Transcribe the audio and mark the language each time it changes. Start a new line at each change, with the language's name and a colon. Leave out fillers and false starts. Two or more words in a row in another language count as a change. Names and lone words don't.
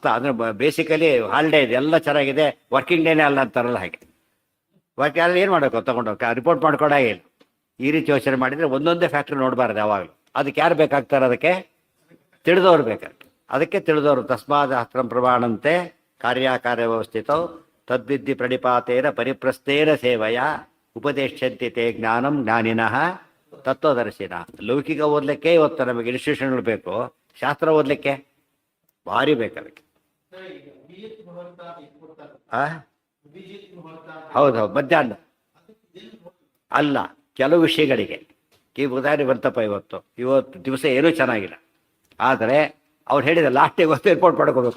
Kannada: ಅಂದರೆ
English: basically holiday
Kannada: ಇದೆ, ಎಲ್ಲ ಚೆನ್ನಾಗಿದೆ,
English: working day
Kannada: ಅಲ್ಲ ಅಂತಾರಲ್ಲ ಹಾಗೆ. ಅಲ್ಲಿ ಏನು ಮಾಡಬೇಕು? ತೊಗೊಂಡೋಗಿ ರಿಪೋರ್ಟ್ ಮಾಡ್ಕೊಡಾಗೆ ಇಲ್ಲ. ಈ ರೀತಿ ಯೋಚನೆ ಮಾಡಿದರೆ ಒಂದೊಂದೇ ಫ್ಯಾಕ್ಟ್ರಿ ನೋಡಬಾರ್ದು ಯಾವಾಗಲೂ. ಅದಕ್ಕೆ ಯಾರು ಬೇಕಾಗ್ತಾರೆ? ಅದಕ್ಕೆ ತಿಳಿದವ್ರು ಬೇಕಾಗ್ತದೆ. ಅದಕ್ಕೆ ತಿಳಿದವರು
Sanskrit: ತಸ್ಮಾದ್ ಶಾಸ್ತ್ರಂ ಪ್ರಮಾಣಂತೆ ಕಾರ್ಯಾಕಾರ್ಯ ವ್ಯವಸ್ಥಿತವು ತದ್ವಿದ್ಧಿ ಪ್ರಣಿಪಾತೇನ ಪರಿಪ್ರಸ್ಥೇನ ಸೇವೆಯ ಉಪದೇಶಂತಿ ತೇ ಜ್ಞಾನಂ ಜ್ಞಾನಿನಃ ತತ್ವದರ್ಶಿನ.
Kannada: ಲೌಕಿಕ ಓದಲಿಕ್ಕೆ ಇವತ್ತು ನಮಗೆ ಇನ್ಸ್ಟಿಟ್ಯೂಷನ್ಗಳು ಬೇಕು, ಶಾಸ್ತ್ರ ಓದಲಿಕ್ಕೆ ಭಾರಿ ಬೇಕು ಅದಕ್ಕೆ. ಹೌದು ಮಧ್ಯಾಹ್ನ ಅಲ್ಲ, ಕೆಲವು ವಿಷಯಗಳಿಗೆ ಉದಾಹರಣೆ ಬಂತಪ್ಪ, ಇವತ್ತು ದಿವಸ ಏನೂ ಚೆನ್ನಾಗಿಲ್ಲ, ಆದರೆ ಅವ್ರು ಹೇಳಿದ ಲಾಸ್ಟಿಗೆ ಇವತ್ತು ರಿಪೋರ್ಟ್ ಮಾಡ್ಕೋಬೇಕು.